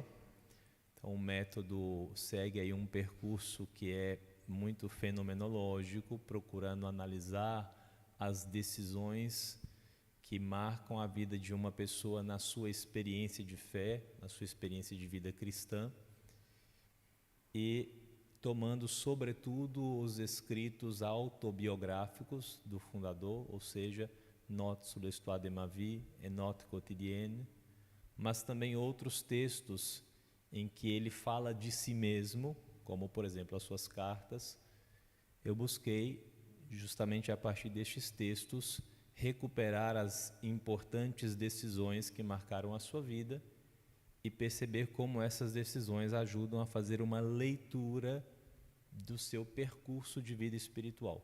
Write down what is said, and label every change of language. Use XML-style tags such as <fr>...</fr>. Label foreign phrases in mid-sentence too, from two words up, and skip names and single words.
<pt>Então o método segue aí um percurso que é muito fenomenológico, procurando analisar as decisões que marcam a vida de uma pessoa na sua experiência de fé, na sua experiência de vida cristã, e tomando sobretudo os escritos autobiográficos do fundador, ou seja, Notes sur l'histoire de ma vie et Notes quotidiennes, mas também outros textos em que ele fala de si mesmo, como por exemplo as suas cartas. Eu busquei justamente a partir destes textos recuperar as importantes decisões que marcaram a sua vida e perceber como essas decisões ajudam a fazer uma leitura do seu percurso de vida espiritual.</pt>